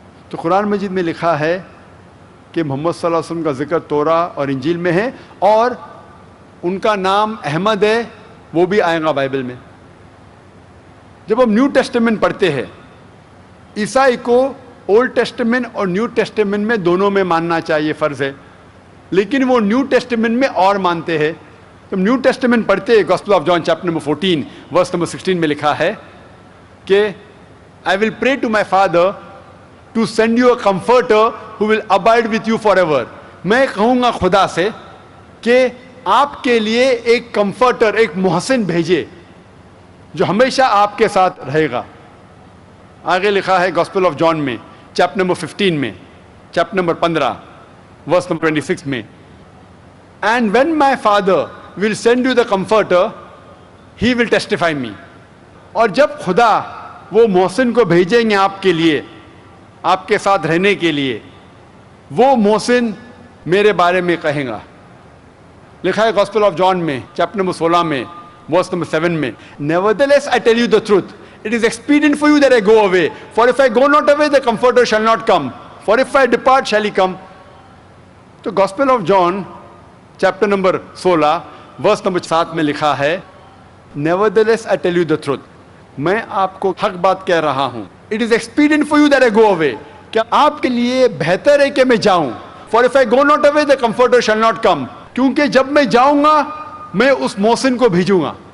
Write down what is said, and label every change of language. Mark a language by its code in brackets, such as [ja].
[ur] تو قرآن مجید میں لکھا ہے کہ محمد صلی اللہ علیہ وسلم کا ذکر توراہ اور انجیل میں ہے، اور ان کا نام احمد ہے، وہ بھی آئے گا بائبل میں. جب ہم نیو ٹیسٹمنٹ پڑھتے ہیں، عیسائی کو اولڈ ٹیسٹمنٹ اور نیو ٹیسٹمنٹ میں دونوں میں ماننا چاہیے، فرض ہے، لیکن وہ نیو ٹیسٹمنٹ میں اور مانتے ہیں. تم نیو ٹیسٹمنٹ پڑھتے ہیں، gospel of John chapter number 14 verse number 16 میں لکھا ہے کہ [en] I will pray to my Father to send you a comforter who will abide with you forever. [ur] میں کہوں گا خدا سے کہ آپ کے لیے ایک کمفرٹر، ایک محسن بھیجے جو ہمیشہ آپ کے ساتھ رہے گا. آگے لکھا ہے گاسپل آف جان میں چیپٹر نمبر 15 میں چیپٹر نمبر 15 ورس نمبر 26 میں [en] And when my Father will send you the comforter, he will testify me. [ur] اور جب خدا وہ محسن کو بھیجیں گے آپ کے لیے، آپ کے ساتھ رہنے کے لیے، وہ محسن میرے بارے میں کہیں گا. لکھا ہے گاسپل آف جان میں چیپٹر نمبر 16 میں ورس نمبر 7 میں [en] Nevertheless I tell you the truth, it is expedient for you that I go away, for if I go not away the comforter shall not come, for if I depart shall he come. [ur] تو gospel of John chapter number 16 verse number 7 میں لکھا ہے [en] Nevertheless I tell you the truth, [ur] میں آپ کو حق بات کہہ رہا ہوں. [en] It is expedient for you that I go away, [ur] کہ آپ کے لیے بہتر ہے کہ میں جاؤں. [en] For if I go not away the comforter shall not come, [ur] کیونکہ جب میں جاؤں گا میں اس محسن کو بھیجوں گا.